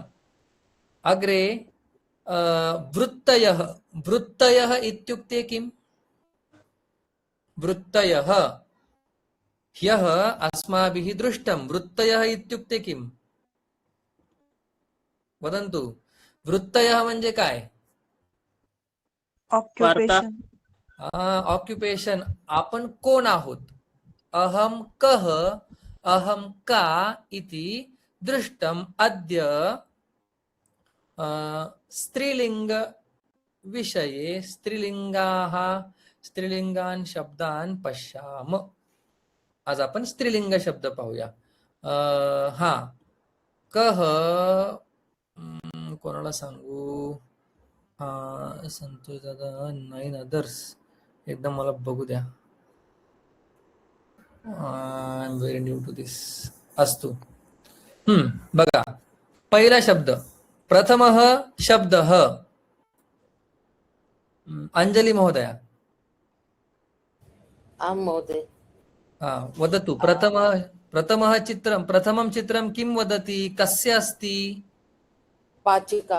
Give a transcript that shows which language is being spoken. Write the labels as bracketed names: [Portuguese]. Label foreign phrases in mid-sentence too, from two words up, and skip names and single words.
[Sanskrit] अग्रे वृत्तयः, वृत्तयः इत्युक्ते किम्? वृत्तयः ह्यः अस्माभिः दृष्टं। वृत्तयः इत्युक्ते किम्? [Marathi] वदन्तु। वृत्तयः म्हणजे काय? ऑक्युपेशन. ऑक्युपेशन. आपण कोण आहोत? [Sanskrit] अहम कः, अहम का इति दृष्टम्। अद्य स्त्रीलिंग विषये स्त्रीलिंगान् शब्दान् पश्याम। [Marathi] आज आपण स्त्रीलिंग शब्द पाहूया। हा, कः, कोणाला सांगू? हा, संतोष दादा, 9 अदर्स. एकदम मला बघू द्या. [English] I am very new to this. [Sanskrit] अस्तु. [Marathi] बघा, पहिला शब्द, [Sanskrit] प्रथमः शब्दः. अंजलि महोदया, आं महोदय। वदतु। प्रथमं चित्रं किं वदति? कस्य अस्ति? पाचिका।